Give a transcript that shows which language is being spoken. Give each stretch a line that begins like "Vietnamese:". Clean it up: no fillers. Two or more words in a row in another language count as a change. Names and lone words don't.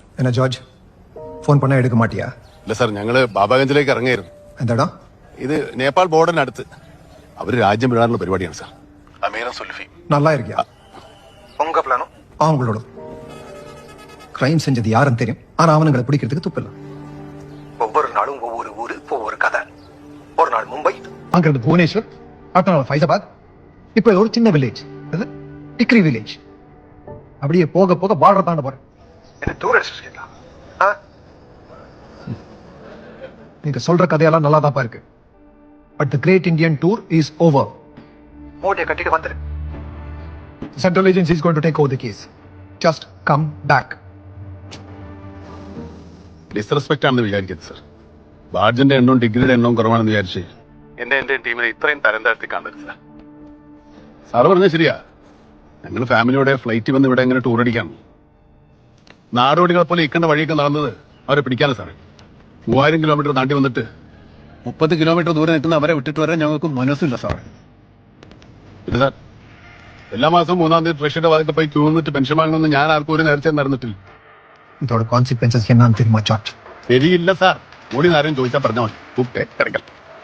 Tamil: என்னா ஜார்ஜ் ஃபோன் பண எடுக்க மாட்டியா?
Malayalam: ഇല്ല സാർ, ഞങ്ങള് ബാബാഗഞ്ചിലേക്ക് ഇറങ്ങിയായിരുന്നു. എന്താടാ? ഇത് നേപ്പാൾ ബോർഡറിനടുത്ത്. അവര് രാജ്യം വിടാനുള്ള പരിപാടിയാണ് സാർ. അമീറും സുൽഫി.
Tamil: நல்லா இருக்கியா? உங்க பிளானும் அவங்களோட கிரைம் செஞ்சது யாருன்னு தெரியும். ஆனா அவனுங்களை பிடிக்கிறதுக்கு துப்பில்ல. ஒவ்வொரு நாளும் ஒவ்வொரு ஊரு ஒவ்வொரு கதை. ஒரு நாள் மும்பை, அங்கிருந்து புவனேஸ்வர், அடுத்த நாள் ஃபைசாபாத், இப்போ இது ஒரு சின்ன வில்லேஜ், அது டிக்ரி வில்லேஜ். அப்படியே போக போக பார்டர் தாண்ட போறேன். என்ன டூர் அடிச்சிருக்கீங்களா? நீங்க சொல்ற கதையெல்லாம் நல்லா தான் இருக்கு.
English: But the great Indian tour is over.
Tamil: மூட்டையை கட்டிட்டு வந்துரு.
English: Central agency is going to take over the case. Just come back.
Malayalam: ഡിസ്റെസ്പെക്ട് ആണെന്ന് വിചാരിക്കരുത് സാർ. ബാഡ്ജിന്റെ എണ്ണവും ഡിഗ്രിയുടെ എണ്ണവും കുറവാണെന്ന് വിചാരിച്ച് എന്റെ ടീമിനെ ഇത്രയും തരം താഴ്ത്തി കാണരുത് സാർ. സാറ് പറഞ്ഞത് ശരിയാ. ഞങ്ങൾ ഫാമിലിയോടെ ഫ്ലൈറ്റ് വന്ന് ഇവിടെ എങ്ങനെ ടൂർ അടിക്കാം. നാടോടികളെ പോലെ ഇക്കണ്ട വഴിയൊക്കെ നടന്നത് അവരെ പിടിക്കാനാണ് സാറേ. 3000 കിലോമീറ്റർ താണ്ടി വന്നിട്ട് 30 കിലോമീറ്റർ ദൂരെ നിൽക്കുന്ന അവരെ വിട്ടിട്ട് വരാൻ ഞങ്ങൾക്ക് മനസ്സില്ല സാറേ. പിന്നെ സാർ, എല്ലാ മാസവും 3-ാം തീയതി ട്രഷറിയുടെ ഭാഗത്ത് പോയി ക്യൂ നിന്നിട്ട് പെൻഷൻ വാങ്ങണമെന്ന് ഞാൻ ആർക്കും ഒരു നേർച്ച നടന്നിട്ടില്ല.
Tamil: இதோட கான்சிக்வன்சஸ் என்னன்னு தெரியுமா ஜார்ஜ்?
Malayalam: ശരിയില്ല സാർ. ഓടി നേരം ചോദിച്ചാൽ പറഞ്ഞാൽ മതി. കിടക്കൽ